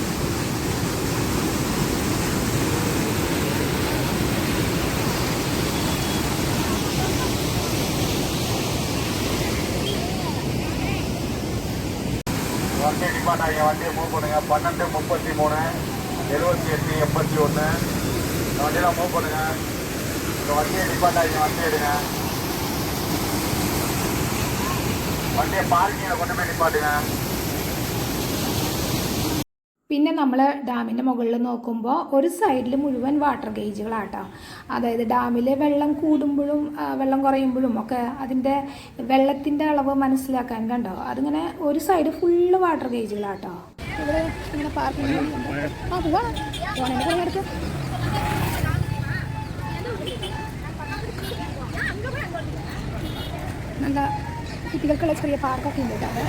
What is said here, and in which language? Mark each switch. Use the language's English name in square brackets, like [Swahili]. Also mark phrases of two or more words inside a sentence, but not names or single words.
[Tamil] வண்டி டிபார்ட்டாங்க, வண்டியை மூவ் பண்ணுங்க. 12:33 78 81 இந்த வண்டியெல்லாம் மூவ் பண்ணுங்க. இந்த வண்டியை டிபார்ட்டாங்க, வண்டி எடுங்க. வண்டியை பார்க்கிங்கில் கொண்டு போய் டிபார்ட்டுங்க. [Malayalam] പിന്നെ നമ്മൾ ഡാമിൻ്റെ മുകളിൽ നോക്കുമ്പോൾ ഒരു സൈഡിൽ മുഴുവൻ [English] water gaugesaatto. [Malayalam] അതായത് ഡാമിൽ വെള്ളം കൂടുമ്പോഴും വെള്ളം കുറയുമ്പോഴും ഒക്കെ അതിൻ്റെ വെള്ളത്തിൻ്റെ അളവ് മനസ്സിലാക്കാൻ കണ്ടോ. അതിങ്ങനെ ഒരു [English] side full water gaugesaatto. [Malayalam] ഇവിടെ ഇങ്ങനെ പാർക്കിംഗ് നല്ല കുട്ടികൾക്കുള്ള ചെറിയ പാർക്കൊക്കെ ഉണ്ട് കേട്ടോ.